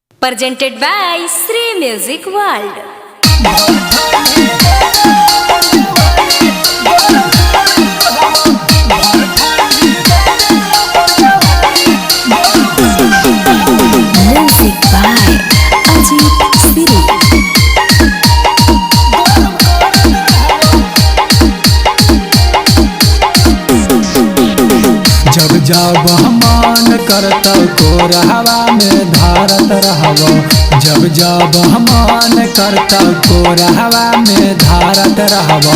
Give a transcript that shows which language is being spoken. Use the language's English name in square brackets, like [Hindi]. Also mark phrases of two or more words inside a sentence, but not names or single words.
[English] presented by Sri Music World. Music by Ajit Siri. [Bhojpuri] जब जब मन करत कोरहवा में धारत रहबो, जब जब मन करत कोरहवा में धारत रहबो।